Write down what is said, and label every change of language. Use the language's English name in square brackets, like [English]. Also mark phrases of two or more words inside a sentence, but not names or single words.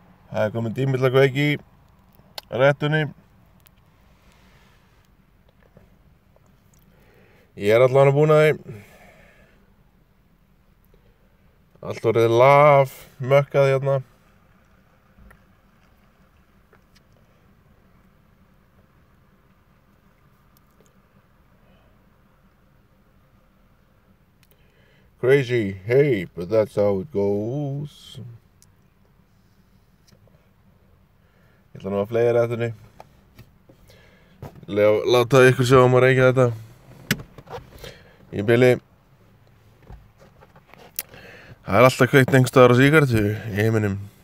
[Icelandic] Það komin tími til að kveiki í réttunni. Ég allavega búinn að því. Allt orðið laf, mökkað hérna. [English] Crazy, hey, but that's how it goes. [Icelandic] Ég ætla nú að fleygja réttunni. Láta ykkur sjá að reykja þetta. Í bili. Það alltaf kveikt einhvers staðar á sígarettu í heiminum.